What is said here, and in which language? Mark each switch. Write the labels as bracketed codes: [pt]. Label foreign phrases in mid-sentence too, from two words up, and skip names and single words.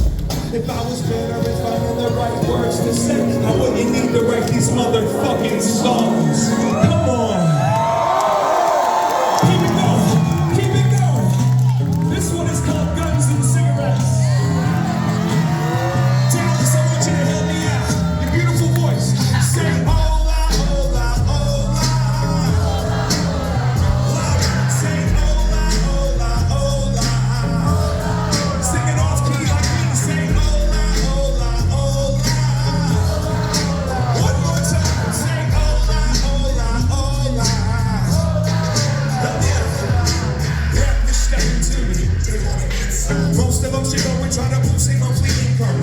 [en] If I was better, if I had the right words to say, I wouldn't need to write these motherfucking songs. Come on. Keep it going, keep it going. This one is called Guns and Cigarettes. Dallas, I want you to help me out. Your beautiful voice. Say [es] hola, hola, hola. [en] Say [es] hola, hola, hola. [en] Sing it off key like me. Say [es] hola, hola, hola. [en] One more time. Say [es] hola, hola, hola. [en] Rap this thing to me. Most of them should know we're trying to boost a monthly income.